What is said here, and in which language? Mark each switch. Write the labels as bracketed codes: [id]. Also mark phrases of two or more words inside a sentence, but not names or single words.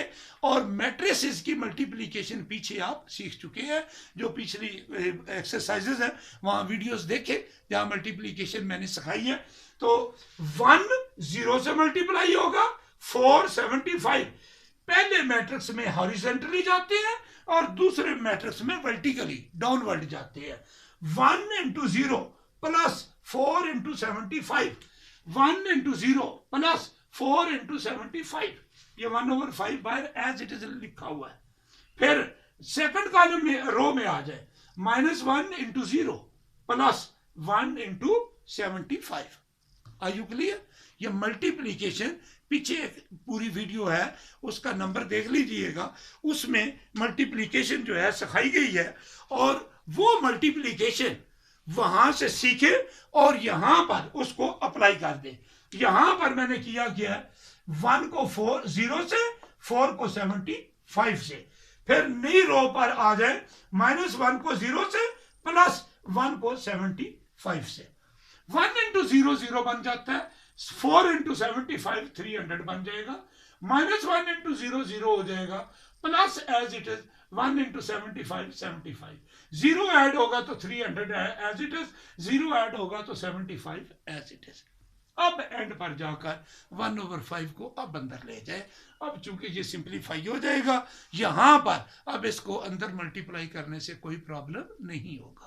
[hi] और मैट्रिसेस की मल्टीप्लिकेशन पीछे आप सीख चुके हैं, जो पिछली एक्सरसाइजेज है वहां वीडियोस देखें जहां मल्टीप्लिकेशन मैंने सिखाई है। तो 1 0 से मल्टीप्लाई होगा, 4 75 पहले मैट्रिक्स में हॉरिजॉन्टली जाते हैं और दूसरे मैट्रिक्स में [en] vertically downward [hi] जाते हैं। [en] 1 into 0 plus 4 into 75, 1 into 0 plus 4 into 75, [hi] ये 1/5 बाहर [en] as it is [hi] लिखा हुआ है। फिर [en] second column [hi] में रो में आ जाए, [en] -1 into 0 plus 1 into 75। Are you clear? [hi] ये मल्टीप्लीकेशन पीछे एक पूरी वीडियो है, उसका नंबर देख लीजिएगा, उसमें मल्टीप्लीकेशन जो है सिखाई गई है। और वो मल्टीप्लिकेशन वहां से सीखे और यहां पर उसको अप्लाई कर दे। यहां पर मैंने किया गया 1 को 0 से, 4 को 75 से। फिर नई रो पर आ जाए, -1 को 0 से प्लस 1 को 75 से। 1 into 0 0 बन जाता है, 4 into 75 300 बन जाएगा, -1 into 0 0 हो जाएगा, [en] plus as it is [hi] 1 into 75 75। 0 ऐड होगा तो 300 [en] as it is, [hi] 0 ऐड होगा तो 75 [en] as it is. [hi] अब एंड पर जाकर 1/5 को अब अंदर ले जाए। अब चूंकि ये सिंप्लीफाई हो जाएगा, यहां पर अब इसको अंदर मल्टीप्लाई करने से कोई प्रॉब्लम नहीं होगा।